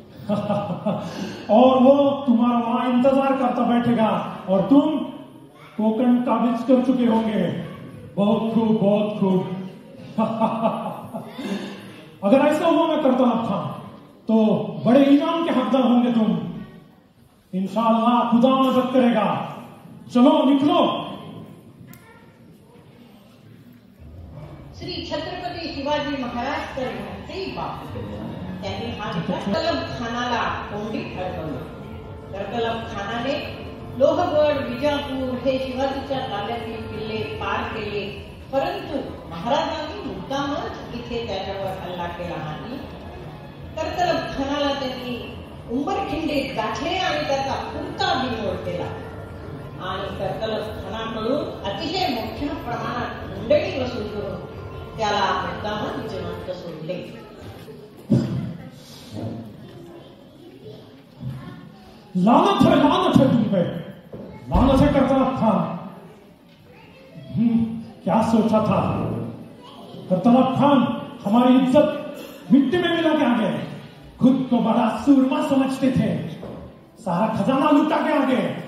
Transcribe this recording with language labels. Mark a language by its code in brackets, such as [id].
[hi] और वो तुम्हारा वहां इंतजार करता बैठेगा और तुम कोकण काबिज कर चुके होंगे बहुत खूब बहुत खूब अगर ऐसा हुआ मैं करता था तो बड़े इनाम के हकदार होंगे तुम इंशाअल्लाह खुदा मदद करेगा चलो निकलो [mr] श्री छत्रपती शिवाजी महाराज तर यांचेही बाप. त्यांनी हा करतलब खानाला कोंडीत अडकवलं. करतलब खानाने लोहगड, विजापूर हे शिवाजीच्या ताब्यातील किल्ले पार केले, परंतु महाराजांनी मुद्दामच इथे त्याच्यावर हल्ला केला नाही. करतलब खानाला त्यांनी उंबरखिंडीत गाठले आणि त्याचा पुरता बिमोड केला आणि करतलब खानाकडून अतिशय मोठ्या प्रमाणात मंडळी वसूल करून त्याला मुद्दामच जिवंत सोडले. [hi] लानत है तुम पे, लानत है करतलब खान. क्या सोचा था करतलब खान, हमारी इज्जत मिट्टी में मिला के आ गए. खुद को बड़ा सूरमा समझते थे, सारा खजाना लूटा के आ गए.